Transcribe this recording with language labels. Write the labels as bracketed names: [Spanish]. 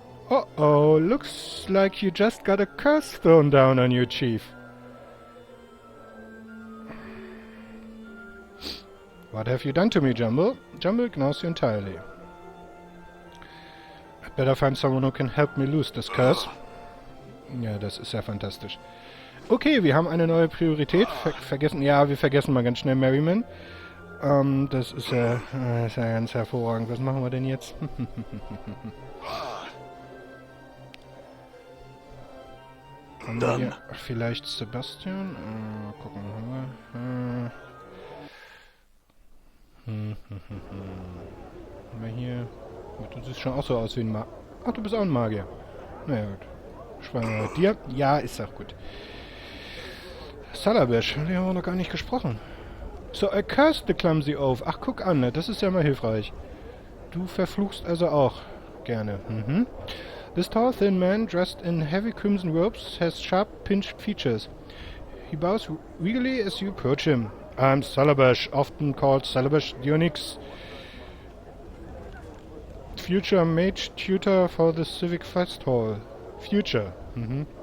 [English] Uh-oh, looks like you just got a curse thrown down on you, Chief. What have you done to me, Jumble? Jumble ignores you entirely. I'd better find someone who can help me lose this curse. [German] Ja, das ist ja fantastisch. Okay, wir haben eine neue Priorität. Wir vergessen mal ganz schnell Merriman. Das ist ja ganz hervorragend. Was machen wir denn jetzt? Haben wir hier vielleicht Sebastian? Gucken wir. Haben wir hier... Du siehst schon auch so aus wie ein Magier. Ach, du bist auch ein Magier. Naja, gut. Schweigen wir mit dir. Ja, ist auch gut. Salabesh, den haben wir noch gar nicht gesprochen. [English] So I cursed the clumsy oaf. [German] Ach, guck an, das ist ja mal hilfreich. Du verfluchst also auch gerne. Mhm. [English] This tall, thin man, dressed in heavy crimson robes, has sharp, pinched features. He bows regally as you approach him. I'm Salabash, often called Salabash the Onyx, future mage tutor for the Civic Fest Hall. Future. Mm-hmm.